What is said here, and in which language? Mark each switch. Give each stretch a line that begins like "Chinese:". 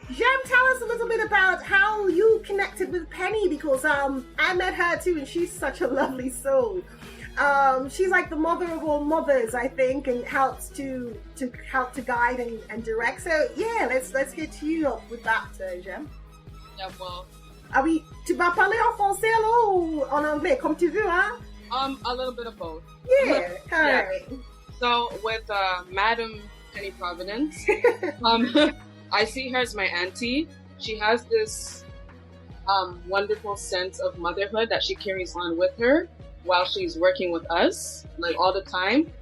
English: Jem, tell us a little bit about how you connected with Penny, because I met her too, and she's such a lovely soul. She's like the mother of all mothers, I think, and helps to guide and direct. So yeah, let's get to you up with that, Jem. Yeah, well.
French: Tu vas parler en français alors ou en anglais, comme tu veux, hein?
English: A little bit of both. Yeah, all right. So with Madam Penny Providence, I see her as my auntie. She has this wonderful sense of motherhood that she carries on with her while she's working with us, like all the time.